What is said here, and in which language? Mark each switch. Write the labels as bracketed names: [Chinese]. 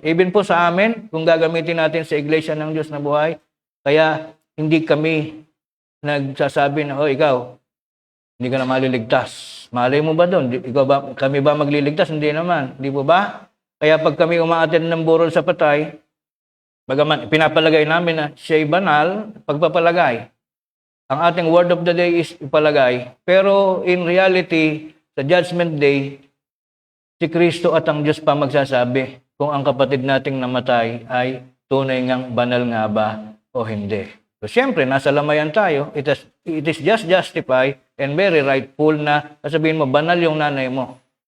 [Filipino] Even po sa amin, kung gagamitin natin sa Iglesia ng Diyos na buhay, kaya hindi kami nagsasabi na, oh, ikaw, hindi ka na maliligtas. Malay mo ba doon? Kami ba magliligtas? Hindi naman. Hindi po ba? Kaya pag kami umaattend ng burol sa patay, bagaman pinapalagay namin na siya'y banal, pagpapalagay. Ang ating [English] word of the day is ipalagay. [Filipino] Pero [English] in reality, [Filipino] sa Judgment Day, si Kristo at ang Diyos pa magsasabi kung ang kapatid nating namatay ay tunay ngang banal nga ba o hindi. So, siyempre, nasa lamayan tayo. [English] It is just justified and very rightful [Filipino] na sasabihin mo, banal yung nanay mo.